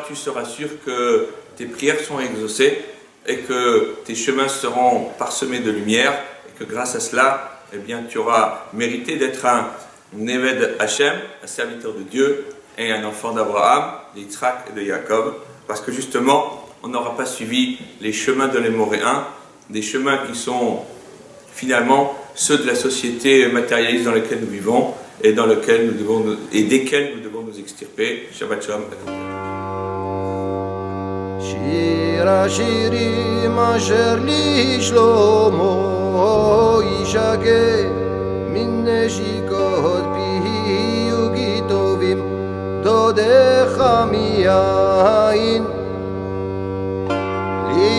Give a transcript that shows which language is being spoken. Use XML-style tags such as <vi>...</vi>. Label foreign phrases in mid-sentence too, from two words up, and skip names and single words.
<fr>tu seras sûr que tes prières sont exaucées et que tes chemins seront parsemés de lumière et que grâce à cela, eh bien, tu auras mérité d'être un</fr> <he>עבד השם,</he> <fr>un serviteur de Dieu et un enfant d'Abraham, d'Yitzhak et de Jacob, parce que justement, on n'aura pas suivi les chemins de l'Émoréen, des chemins qui sont finalement ceux de la société matérialiste dans laquelle nous vivons et desquels nous devons nous extirper.</fr> <he>שבת שלום. שיר השירים אשר לשלמה ישקה מן נשיקות פיהו גיטובים דודיך מיין</he>